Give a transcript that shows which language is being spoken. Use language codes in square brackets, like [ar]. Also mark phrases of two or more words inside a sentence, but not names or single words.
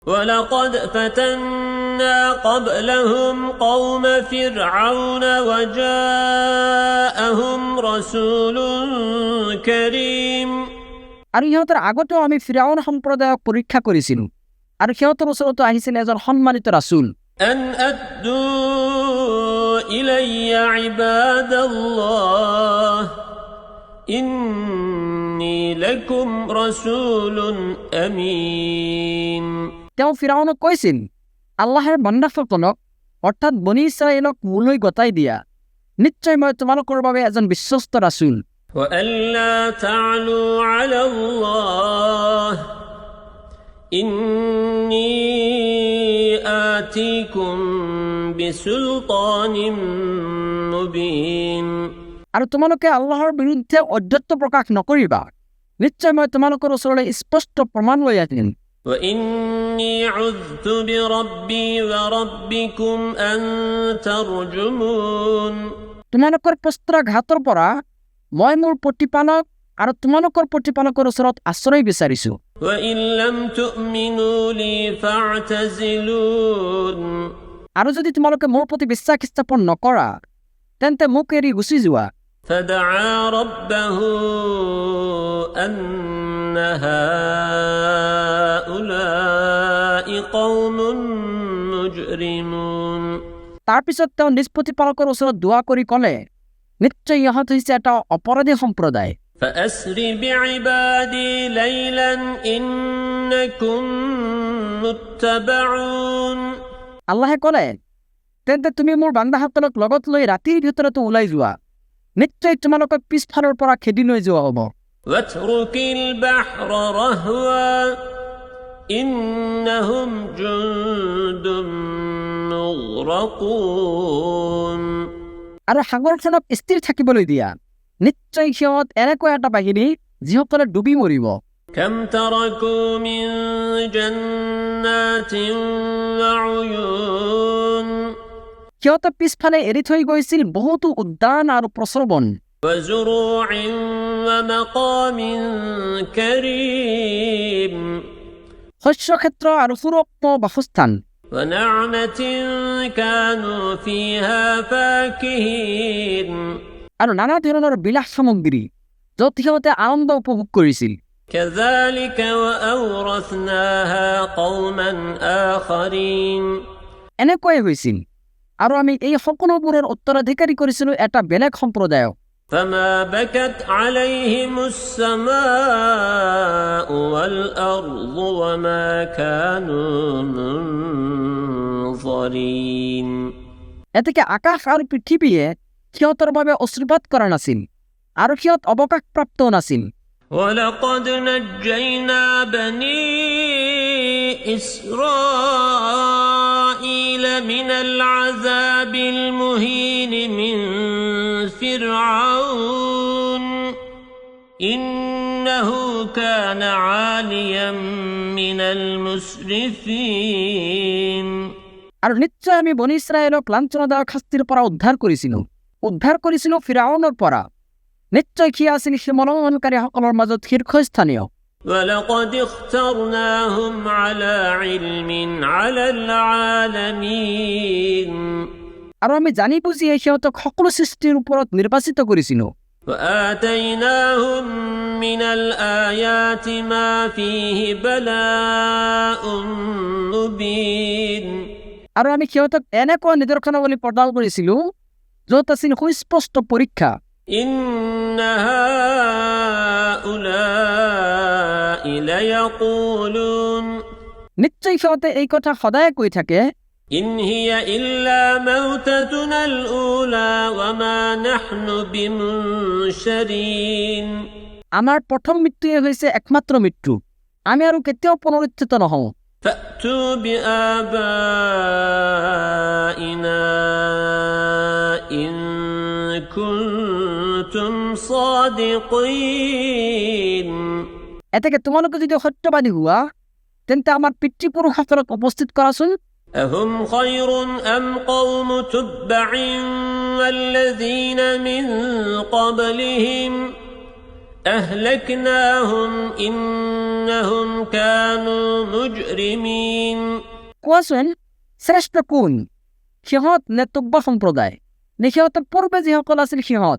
[ar] ولقد فتنا قبلهم قوم فرعون وجاءهم رسول كريم [as] আৰু ইহঁতৰ আগতেও আমি ফিৰাউন সম্প্ৰদায়ক পৰীক্ষা কৰিছিলোঁ আৰু সিহঁতৰ ওচৰতো আহিছিল এজন সন্মানিত ৰাসূল [ar] أن أدوا إلي عباد الله إني لكم رسول أمين [as] তেওঁ ফিৰাউনক কৈছিল আল্লাহৰ বান্দাসকলক অৰ্থাৎ বনি ইছৰাইলক মোলৈ গতাই দিয়া নিশ্চয় মই তোমালোকৰ বাবে এজন বিশ্বস্ত ৰাসূল [ar] وألا تعلوا على الله إني آتيكم بسلطان مبين [as] আৰু তোমালোকে আল্লাহৰ বিৰুদ্ধে অধ্যত্ব প্ৰকাশ নকৰিবা নিশ্চয় মই তোমালোকৰ ওচৰলৈ স্পষ্ট প্ৰমাণ লৈ আহিম [ar] وإني عذت بربي وربكم أن ترجمون [as] তোমালোকৰ প্ৰস্ত্ৰাঘাতৰ পৰা মই মোৰ প্ৰতিপালক আৰু তোমালোকৰ প্ৰতিপালকৰ ওচৰত আশ্ৰয় বিচাৰিছো [ar] وإن لم تؤمنوا لي فاعتزلون [as] আৰু যদি তোমালোকে মোৰ প্ৰতি বিশ্বাস স্থাপন নকৰা তেন্তে মোক এৰি গুচি যোৱা [ar] فدعا ربه أن هؤلاء قوم مجرمون [as] তাৰপিছত তেওঁ নিজ প্ৰতিপালকৰ ওচৰত দোৱা কৰি ক'লে নিশ্চয় ইহঁত হৈছে এটা অপৰাধী সম্প্ৰদায় [ar] فأسر بعبادي ليلا إنكم متبعون [as] আল্লাহে ক'লে তেন্তে তুমি মোৰ বান্দাসকলক লগত লৈ ৰাতিৰ ভিতৰতে ওলাই যোৱা নিশ্চয় তোমালোকক পিছফালৰ পৰা খেদি লৈ যোৱা হ'ব [ar] واترك البحر رهوا إنهم جند مغرقون [as] আৰু সাগৰখনক স্থিৰ থাকিবলৈ দিয়া নিশ্চয় সিহঁত এনেকুৱা এটা বাহিনী যিসকলে ডুবি মৰিব [ar] كم تركوا من جنات وعيون [as] সিহঁতে পিছফালে এৰি থৈ গৈছিল বহুতো উদ্যান আৰু প্ৰস্ৰৱণ [ar] وزروع ومقام كريم [as] শস্যক্ষেত্ৰ আৰু সুৰক্ষিত বাসস্থান [ar] ونعمة كانوا فيها فاكهين [as] আৰু নানা ধৰণৰ বিলাস সামগ্ৰী য'ত সিহঁতে আনন্দ উপভোগ কৰিছিল [ar] كذلك وأورثناها قوما آخرين [as] এনেকুৱাই হৈছিল আৰু আমি এই সকলোবোৰৰ উত্তৰাধিকাৰী কৰিছিলোঁ এটা বেলেগ সম্প্ৰদায়ক [ar] فما بكت عليهم السماء والأرض وما كانوا منظرين [as] এতেকে আকাশ আৰু পৃথিৱীয়ে সিহঁতৰ বাবে অশ্ৰুপাত কৰা নাছিল আৰু সিহঁত অৱকাশপ্ৰাপ্তও নাছিল [ar] ولقد نجينا بني إسرائيل من العذاب المهين من فرعون إنه كان عاليا من المسرفين [as] আৰু নিশ্চয় আমি বনি ইছৰাইলক লাঞ্ছনাদায়ক শাস্তিৰ পৰা উদ্ধাৰ কৰিছিলোঁ ফিৰাউনৰ পৰা নিশ্চয় সি আছিল সীমালংঘনকাৰীসকলৰ মাজত শীৰ্ষস্থানীয় [ar] ولقد اخترناهم على علم على العالمين [as] আৰু আমি জানি বুজিয়ে সিহঁতক সকলো সৃষ্টিৰ ওপৰত নিৰ্বাচিত কৰিছিলোঁ [ar] وآتيناهم من الآيات ما فيه بلاء مبين [as] আৰু আমি সিহঁতক এনেকুৱা নিদৰ্শনাৱলী প্ৰদান কৰিছিলোঁ য'ত আছিল সুস্পষ্ট পৰীক্ষা [ar] إن هؤلاء ليقولون [as] নিশ্চয় সিহঁতে এই কথা সদায় কৈ থাকে [ar] إن هي إلا موتتنا الأولى وما نحن بمنشرين [as] আমাৰ প্ৰথম মৃত্যুৱে হৈছে একমাত্ৰ মৃত্যু আমি আৰু কেতিয়াও পুনৰুত্থিত নহওঁ [ar] فأتوا بآبائنا إن كنتم صادقين [as] এতেকে তোমালোকে যদি সত্যবাদী হোৱা তেন্তে আমাৰ পিতৃপুৰুষসকলক উপস্থিত কৰাচোন [ar] أهم خير أم قوم تبع والذين من قبلهم أهلكناهم إنهم كانوا مجرمين [as] কোৱাচোন শ্ৰেষ্ঠ কোন, সিহঁত নে তুব্বা সম্প্ৰদায়, নে সিহঁতৰ পূৰ্বে যিসকল আছিল সিহঁত?